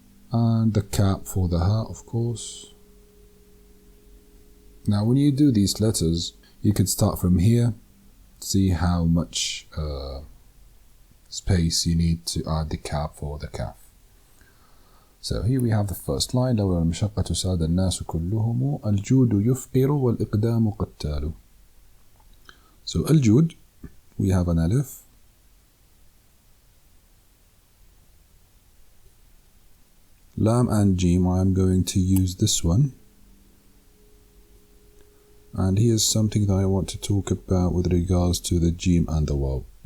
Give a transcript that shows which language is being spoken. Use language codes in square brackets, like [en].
[en] And the cap for the hat, of course. Now when you do these letters, you could start from here, see how much space you need to add the cap for the kaf. So here we have the first line. [ar] لولا المشقة ساد الناس كلهم الجود يفقر والإقدام قتال. [en] So الجود, we have an alif. Lam and Jim, I am going to use this one. And here's something that I want to talk about with regards to the Jim and the Waw.